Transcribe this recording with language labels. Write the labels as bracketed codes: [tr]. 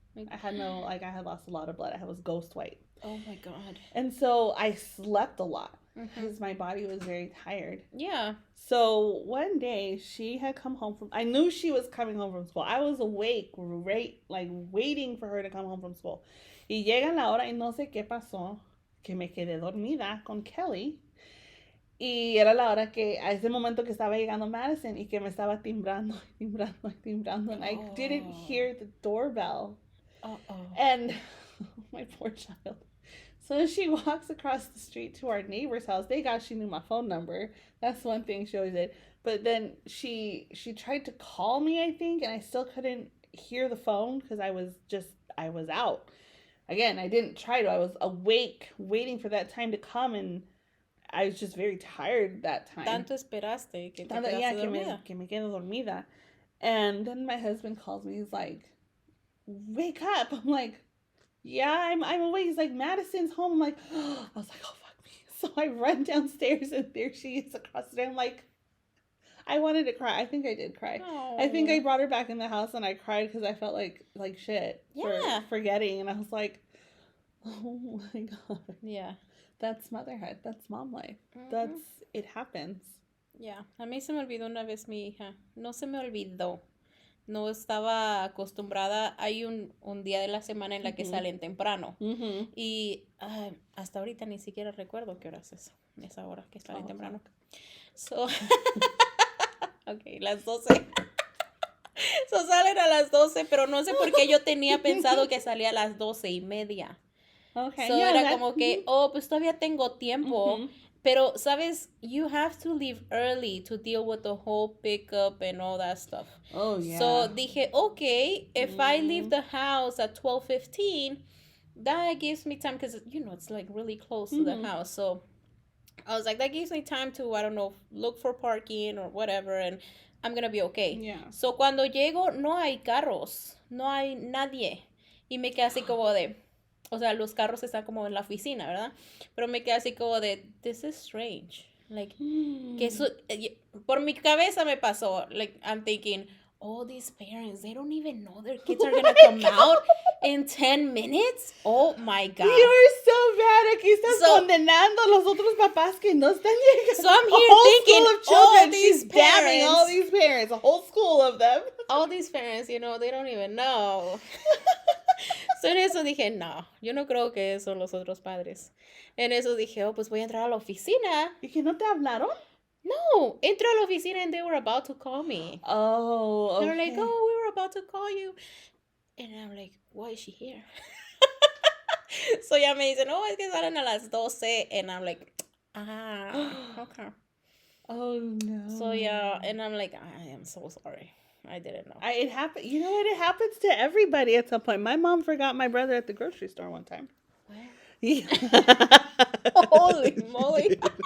[en] I had lost a lot of blood. I was ghost white. Oh my God. And so I slept a lot because my body was very tired. Yeah. So one day she had come home I knew she was coming home from school. I was awake, waiting for her to come home from school. [es] Y llega la hora y no sé qué pasó, que me quedé dormida con Kelly. Y era la hora que, a ese momento que estaba llegando Madison y que me estaba timbrando. [en] And I didn't hear the doorbell. Uh-oh. And, my poor child. So she walks across the street to our neighbor's house. Thank God she knew my phone number. That's one thing she always did. But then she tried to call me, I think, and I still couldn't hear the phone because I was out. Again, I didn't try to. I was awake, waiting for that time to come, and I was just very tired that time. [es] Tanto esperaste que te quedaste dormida. Que me quedo dormida. [en] And then my husband calls me. He's like, wake up. I'm like, yeah, I'm awake. He's like, Madison's home. I'm like, oh. I was like, oh, fuck me. So I run downstairs, and there she is across the street. I'm like, I wanted to cry. I think I did cry. Oh. I think I brought her back in the house, and I cried because I felt like shit Yeah. for forgetting. And I was like, oh my God. Yeah. That's motherhood. That's mom life. It happens. Yeah. [es] A mí se me olvidó una vez mi hija. No se me olvidó. No estaba acostumbrada. Hay un día de la semana en la que salen temprano. Y hasta ahorita ni siquiera recuerdo qué horas es esa hora que salen temprano. So, ok, las 12. So salen a las 12, pero no sé por qué yo tenía pensado que salía a las 12:30. [en] Okay. [es] So era como que, pues todavía tengo tiempo. Pero, ¿sabes? [en] You have to leave early to deal with the whole pickup and all that stuff. Oh, yeah. So [es] dije, [en] okay, if I leave the house at 12:15, that gives me time because, it's like really close to the house. So I was like, that gives me time to, I don't know, look for parking or whatever, and I'm going to be okay. Yeah. [es] So cuando llego, no hay carros, no hay nadie. Y me quedé así como de... O sea, los carros están como en la oficina, ¿verdad? Pero me quedé así como de, [en] this is strange. [es] Like, que eso, por mi cabeza me pasó. [en] Like, I'm thinking, all these parents, they don't even know their kids are going to come out in 10 minutes? Oh, my God. You're so bad. [es] Aquí estás condenando a los otros papás que no están llegando. [en] So I'm here thinking, all these She's parents. damning all these parents, a whole school of them. All these parents, they don't even know. [es] So en eso dije, no, yo no creo que son los otros padres. En eso dije, pues voy a entrar a la oficina. ¿Y que no te hablaron? No, entro a la oficina [en] and they were about to call me. Oh, okay. They were like, oh, we were about to call you. And I'm like, why is she here? [es] So ya me dicen, oh, es que salen a las 12. [en] And I'm like, okay. Oh, no. So yeah, and I'm like, I am so sorry. I didn't know. It happened. You know what? It happens to everybody at some point. My mom forgot my brother at the grocery store one time. What? Yeah. Holy moly.